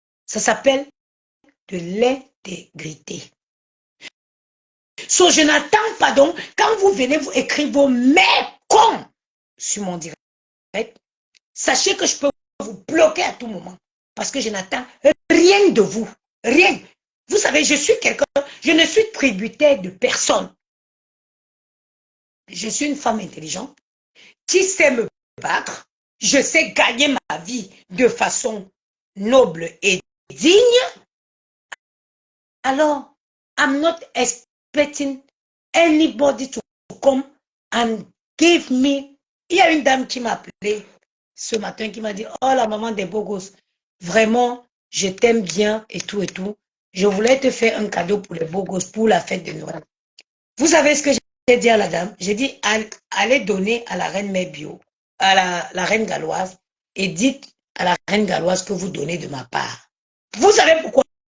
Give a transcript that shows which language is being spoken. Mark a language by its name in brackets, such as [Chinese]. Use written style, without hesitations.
[French] Ça s'appelle de l'intégrité. Je n'attends pas donc, quand vous venez vous écrire vos cons sur mon direct, sachez que je peux vous bloquer à tout moment parce que je n'attends rien de vous. Rien. Vous savez, je suis quelqu'un, je ne suis tributaire de personne. Je suis une femme intelligente qui sait me battre. Je sais gagner ma vie de façon noble et digne. [English] Alors, I'm not expecting anybody to come and give me. [French] Il y a une dame qui m'a appelé ce matin qui m'a dit, oh la maman des beaux gosses, vraiment, je t'aime bien et tout et tout. Je voulais te faire un cadeau pour les beaux gosses pour la fête de Noël. Vous savez ce que j'ai dit à la dame? J'ai dit, allez donner à la reine mère bio, à la reine galloise, et dites à la reine galloise que vous donnez de ma part. Vous savez pourquoi?